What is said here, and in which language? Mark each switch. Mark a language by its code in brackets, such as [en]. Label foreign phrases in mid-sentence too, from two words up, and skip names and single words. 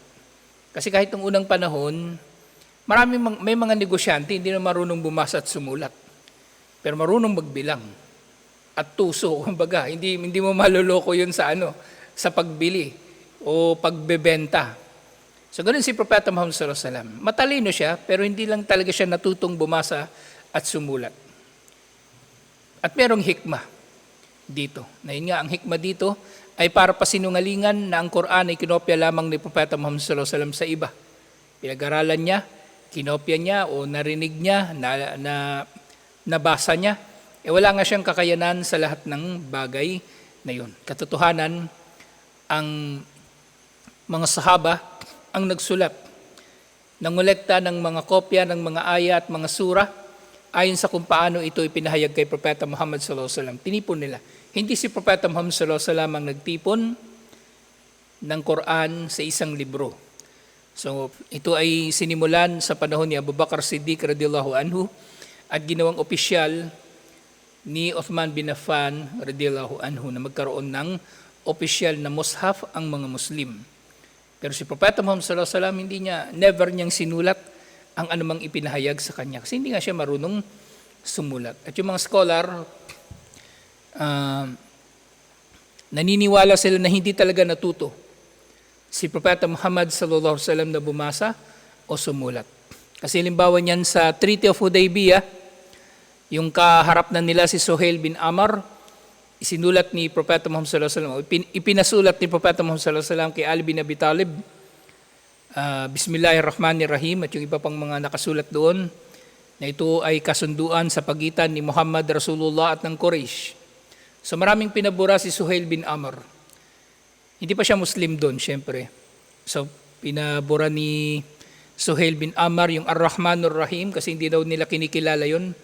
[tl] Kasi kahit nung unang panahon, may mga negosyante hindi na marunong bumasa at sumulat. Pero marunong magbilang at tuso, kumbaga, hindi mo maloloko 'yun sa pagbili o pagbebenta. So ganun si Propeta Muhammad [ar] صلى الله عليه وسلم. [tl] Matalino siya, pero hindi lang talaga siya natutong bumasa at sumulat. At merong hikmah dito. Na yun nga, ang hikmah dito ay para pasinungalingan na ang Quran ay kinopya lamang ni Propeta Muhammad [ar] صلى الله عليه وسلم [tl] sa iba. Pinag-aralan niya, kinopya niya o narinig niya, nabasa niya. Wala nga siyang kakayanan sa lahat ng bagay na yun. Katotohanan, ang mga sahaba ang nagsulat, nangolekta ng mga kopya ng mga ayat, mga sura, ayon sa kung paano ito ipinahayag kay Propeta Muhammad [ar] صلى الله عليه وسلم. [tl] Tinipon nila. Hindi si Propeta Muhammad [ar] صلى الله عليه وسلم [tl] ang nagtipon ng Quran sa isang libro. So, ito ay sinimulan sa panahon ni Abu Bakar Siddiq [ar] رضي الله عنه [tl] at ginawang opisyal ni Uthman bin Affan [ar] رضي الله عنه [tl] na magkaroon ng opisyal na mushaf ang mga Muslim. Pero si Propeta Muhammad [ar] صلى الله عليه وسلم [tl] never niyang sinulat ang anumang ipinahayag sa kanya kasi hindi nga siya marunong sumulat. At yung mga scholar, naniniwala sila na hindi talaga natuto si Propeta Muhammad [ar] صلى الله عليه وسلم [tl] na bumasa o sumulat. Kasi halimbawa niyan sa Treaty of Hudaybiyah, yung kaharap na nila si Suhail bin Amr, isinulat ni Propeta Muhammad [ar] صلى الله عليه وسلم, [tl] ipinasulat ni Propeta Muhammad [ar] صلى الله عليه وسلم [tl] kay Ali bin Abi Talib, Bismillahirrahmanirrahim, at yung iba pang mga nakasulat doon, na ito ay kasunduan sa pagitan ni Muhammad Rasulullah at ng Quraysh. So maraming pinabura si Suhail bin Amr. Hindi pa siya Muslim doon, syempre. So pinabura ni Suhail bin Amr yung Ar-Rahmanur Rahim kasi hindi daw nila kinikilala yon.